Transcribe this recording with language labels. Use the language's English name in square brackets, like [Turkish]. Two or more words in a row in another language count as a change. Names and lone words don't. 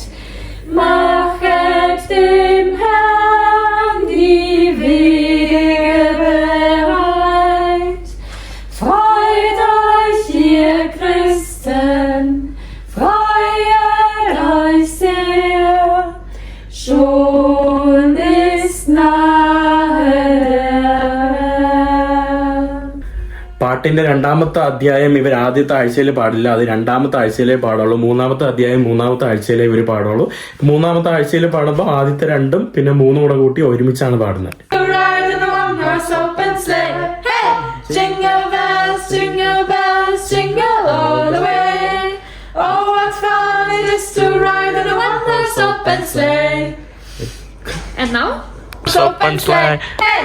[German] Machet dem Herrn die Wege bereit. Freut euch, ihr Christen, freut euch sehr. Schon ist nahe [Malayalam] പാട്ടിന്റെ 2-ാമത്തെ അധ്യായം ഇവർ ആദ്യത്തെ ആഴ്ചയിൽ പാടില്ല, അത് 2-ാമത്തെ ആഴ്ചയിലേ പാടുള്ളൂ. 3-ാമത്തെ അധ്യായം 3-ാമത്തെ ആഴ്ചയിലേ ഇവർ പാടുള്ളൂ. 3-ാമത്തെ ആഴ്ചയിൽ പാടുമ്പോൾ ആദ്യത്തെ 2-ഉം പിന്നെ 3-ഉം കൂടെ കൂട്ടി ഒരുമിച്ചാണ് പാടുന്നത്. [English] Jingle bells, jingle bells, jingle all the way. Oh, what fun it is to ride in a one-horse open sleigh. And now? Open sleigh. Hey!